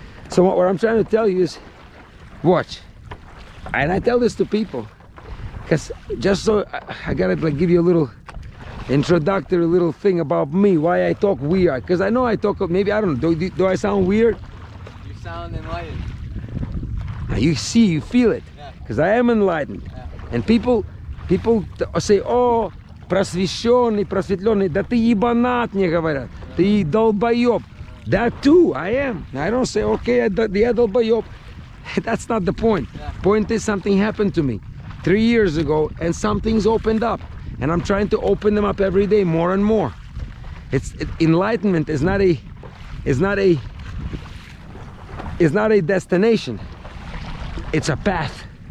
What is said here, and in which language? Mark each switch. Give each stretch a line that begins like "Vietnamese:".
English: So what I'm trying to tell you is, watch. And I tell this to people, because just so I gotta like give you a little introductory little thing about me, why I talk weird. Because I know I talk, maybe, I don't know, do I sound weird? You sound enlightened. Now you see, you feel it, Yeah. because I am enlightened. Yeah. And people say, oh,
Russian: просвещенный, просветленный, да ты ебанат, мне говорят, ты долбоеб.
English: That too, I am. I don't say, okay,
Russian: я долбоеб.
English: That's not the point. Yeah. Point is, something happened to me 3 years ago, and something's opened up, and I'm trying to open them up every day more and more. Enlightenment is not a destination. It's a path.